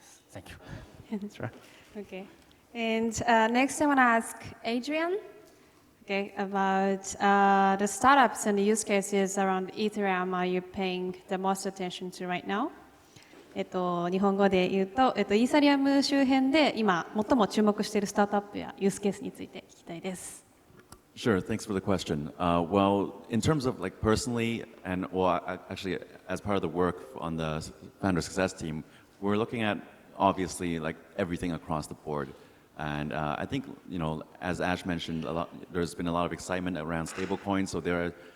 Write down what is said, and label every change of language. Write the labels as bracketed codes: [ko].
[en] Thank you. That's right. Okay. And next I want to ask Adrian, okay, about the startups and the use cases around Ethereum are you paying the most attention to right now? [ja] 日本語で言うと、イーサリアム周辺で今最も注目しているスタートアップやユースケースについて聞きたいです。 [en] Sure, thanks for the question. Well, in terms of like personally, and well, actually as part of the work on the founder success team, we're looking at obviously like everything across the board. And I think, you know, as Ash mentioned, there's been a lot of excitement around stablecoins. So there are,